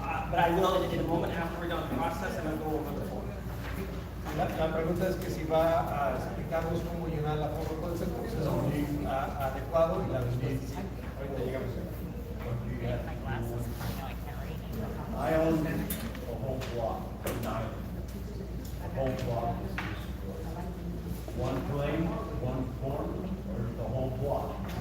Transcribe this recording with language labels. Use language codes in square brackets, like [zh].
[en] But I will in a moment after we're done the process, I'm going to go over the form. [es] La pregunta es que si va a explicarnos cómo llenar la forma, cuál es el proceso adecuado y la respuesta es sí. Ahorita llegamos. [en] My glasses, I know I can't read. I own a whole block in Niland. The whole block is one claim, one form, or the whole block?